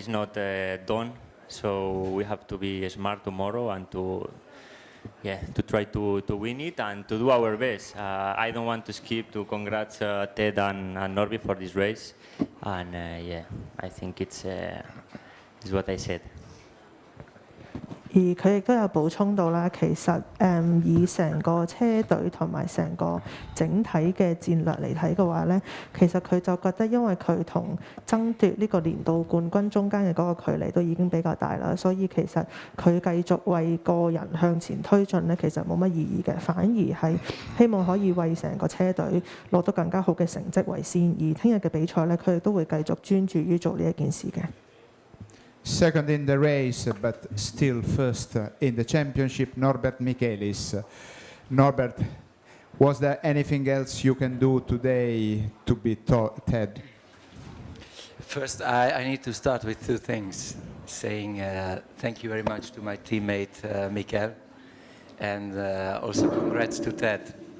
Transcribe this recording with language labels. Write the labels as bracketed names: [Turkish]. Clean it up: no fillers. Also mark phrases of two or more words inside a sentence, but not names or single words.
[English] It's not done, so we have to be smart tomorrow and to try to win it and to do our best. I don't want to skip to congrats Ted and Norby for this race, and yeah, I think it's what I said. [Cantonese] 而佢亦都有補充到啦，其實以成個車隊同埋成個整體嘅戰略嚟睇嘅話咧，其實佢就覺得因為佢同爭奪呢個年度冠軍中間嘅嗰個距離都已經比較大啦，所以其實佢繼續為個人向前推進咧，其實冇乜意義嘅，反而係希望可以為成個車隊攞到更加好嘅成績為先。而聽日嘅比賽咧，佢亦都會繼續專注於做呢一件事嘅。 [English] Second in the race, but still first in the championship, Norbert Michelis. Norbert, was there anything else you can do today to beat Ted? First, I need to start with two things, saying thank you very much to my teammate Mikel, and also congrats to Ted.